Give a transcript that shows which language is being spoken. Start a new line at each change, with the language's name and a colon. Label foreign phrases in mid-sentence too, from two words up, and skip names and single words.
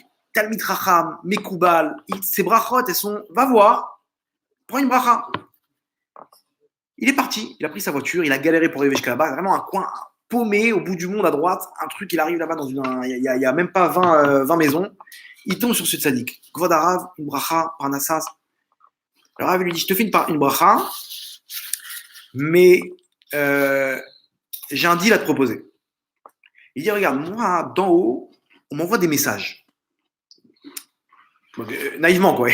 Hebrew: תלמיד חכם,
French: Mekoubal, ses brachot, elles sont, va voir, prends une bracha. Il est parti, il a pris sa voiture, il a galéré pour arriver jusqu'à là-bas, vraiment un coin paumé au bout du monde à droite, un truc, il arrive là-bas dans il y a même pas 20 maisons. Il tombe sur ce tzaddik.
Hebrew: כבוד הרב,
French: une bracha, parnassas. Alors, Rav lui dit, je te fais une bracha, mais j'ai un deal à te proposer. Il dit, regarde, moi, d'en haut, on m'envoie des messages. Naïvement, quoi.